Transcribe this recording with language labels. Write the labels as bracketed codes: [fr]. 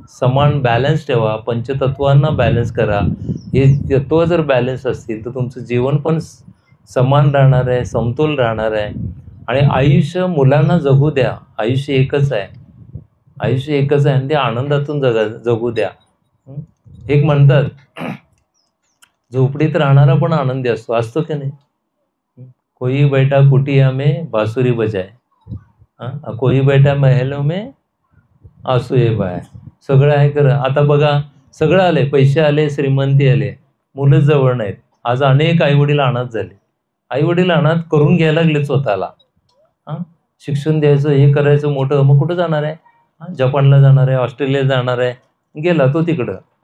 [mr] समान बॅलन्स ठेवा, पंचतत्वांना बॅलन्स करा. हे तत्व जर बॅलन्स असतील तर तुमचं जीवन पण समान राहणार आहे, समतोल राहणार आहे. आणि आयुष्य मुलांना जगू द्या. आयुष्य एकच आहे, आयुष्य एकच आहे, आणि ते आनंदातून जगू द्या. एक म्हणतात झोपडीत राहणारा पण आनंदी असतो की नाही. [hi] कोई बैठा कुटिया में बासुरी बजाय, कोई बैठा महलों में आंसुए बहाय. [mr] सगळं आहे खरं. आता बघा सगळं आले, पैसे आले, श्रीमंती आले, मुलं जवळ नाहीत. आज अनेक आईवडील अनाथ झाले. आईवडील अनाथ करून घ्यायला लागले स्वतःला. शिक्षण द्यायचं, हे करायचं मोठं. मग कुठं जाणार आहे? जपानला जाणार आहे, ऑस्ट्रेलियाला जाणार आहे. गेला तो तिकडं.